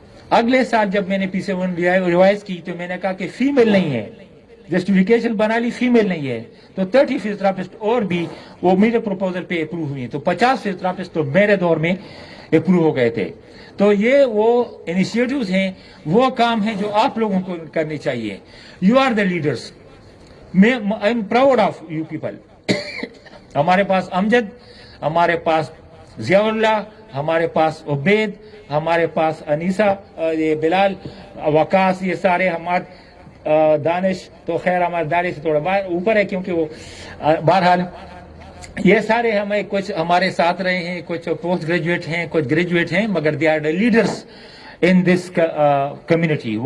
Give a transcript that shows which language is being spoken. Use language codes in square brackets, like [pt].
[ur] اگلے سال جب میں نے PC1 ریوائز کی تو میں نے کہا کہ فیمیل نہیں ہے, جسٹیفیکیشن بنا لی فیمیل نہیں ہے, تو 30 فزیوتھراپسٹ اور بھی وہ میرے پروپوزل پہ اپروو ہوئی, تو 50 فزیوتھراپسٹ تو میرے دور میں اپروو ہو گئے تھے. تو یہ وہ انیشیٹوز ہیں, وہ کام ہیں جو آپ لوگوں کو کرنی چاہیے. [en] You are the leaders, I am proud of you people. [ur] ہمارے پاس امجد, ہمارے پاس ضیاء اللہ, ہمارے پاس عبید, ہمارے پاس انیسا, یہ بلال, وقاص, یہ سارے ہمارے دانش, تو خیر ہمارے دانے سے تھوڑا اوپر ہے کیونکہ وہ بہرحال یہ سارے ہمیں کچھ ہمارے ساتھ رہے ہیں, کچھ پوسٹ گریجویٹ ہیں, کچھ گریجویٹ ہیں, مگر [en] They are the leaders in this community.